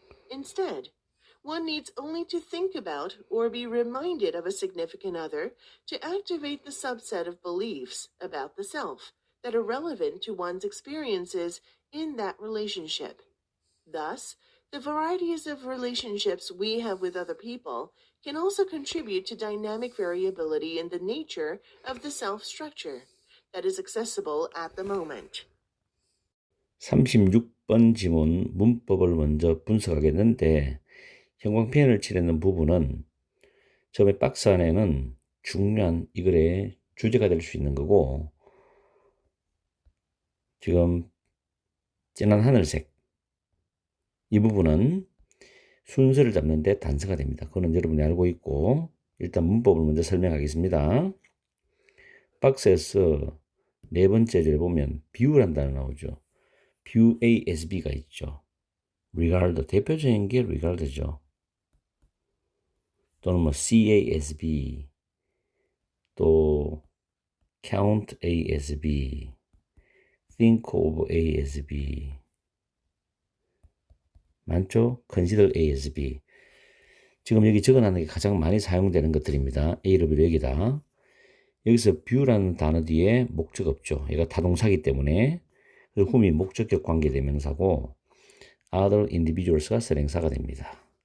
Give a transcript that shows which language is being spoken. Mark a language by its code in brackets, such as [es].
[en] Instead, one needs only to think about or be reminded of a significant other to activate the subset of beliefs about the self that are relevant to one's experiences in that relationship. Thus, the varieties of relationships we have with other people can also contribute to dynamic variability in the nature of the self structure that is accessible at the moment. [ko] 36번 지문 문법을 먼저 분석하겠는데 형광펜을 칠하는 부분은 처음에 박스 안에는 중요한 이 글의 주제가 될 수 있는 거고 지금 진한 하늘색 이 부분은 순서를 잡는데 단서가 됩니다. 그거는 여러분이 알고 있고 일단 문법을 먼저 설명하겠습니다. 박스에서 네 번째 줄에 보면 view란 단어 나오죠. [en] view A as B가 [ko] 있죠. regard 대표적인 게 regard죠. 또는 뭐 [en] see A as B [ko] 또 [en] count A as B think of A as B [ko] 많죠? [en] consider A as B [ko] 지금 여기 적어놨는 게 가장 많이 사용되는 것들입니다. A로 B로 여기다 여기서 view라는 단어 뒤에 목적 없죠. 얘가 타동사기 때문에 그리고 whom이 목적격 관계대명사고 [en] other individuals [ko] 가 선행사가 됩니다.